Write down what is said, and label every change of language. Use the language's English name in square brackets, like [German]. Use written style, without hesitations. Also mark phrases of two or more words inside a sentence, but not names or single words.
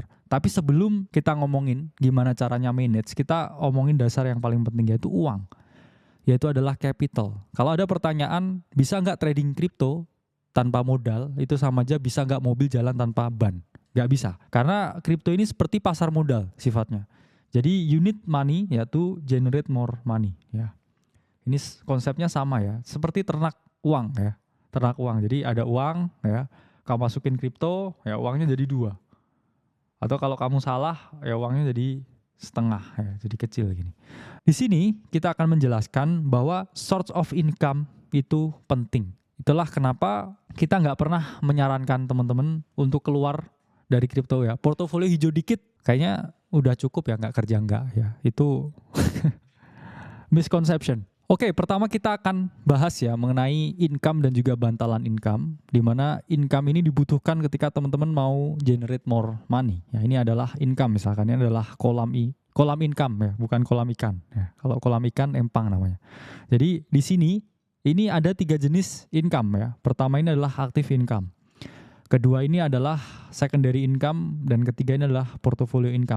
[Indonesian] Tapi sebelum kita ngomongin gimana caranya manage, kita omongin dasar yang paling penting, yaitu uang. Yaitu adalah capital. Kalau ada pertanyaan, bisa nggak trading crypto tanpa modal? Itu sama aja bisa nggak mobil jalan tanpa ban? Nggak bisa. Karena crypto ini seperti pasar modal sifatnya. [English] Jadi you need money ya to generate more money ya. [Indonesian] Ini konsepnya sama ya. Seperti ternak uang ya. Ternak uang. Jadi ada uang ya. Kamu masukin kripto, ya uangnya jadi 2. Atau kalau kamu salah, ya uangnya jadi setengah, ya, jadi kecil gini. Di sini kita akan menjelaskan bahwa [English] source of income [Indonesian] itu penting. Itulah kenapa kita nggak pernah menyarankan teman-teman untuk keluar dari kripto ya. Portofolio hijau dikit, kayaknya udah cukup ya, nggak kerja nggak ya. Itu misconception. Oke, pertama kita akan bahas ya mengenai income dan juga bantalan income, di mana income ini dibutuhkan ketika teman-teman mau [English] generate more money. [Indonesian] Ya, ini adalah income misalkan, ini adalah kolam income ya, bukan kolam ikan. Ya, kalau kolam ikan empang namanya. Jadi di sini Ini ada 3 jenis income ya. Pertama ini adalah [English] active income. [Indonesian] Kedua ini adalah [English] secondary income, [Indonesian] dan ketiga ini adalah [English] portfolio income.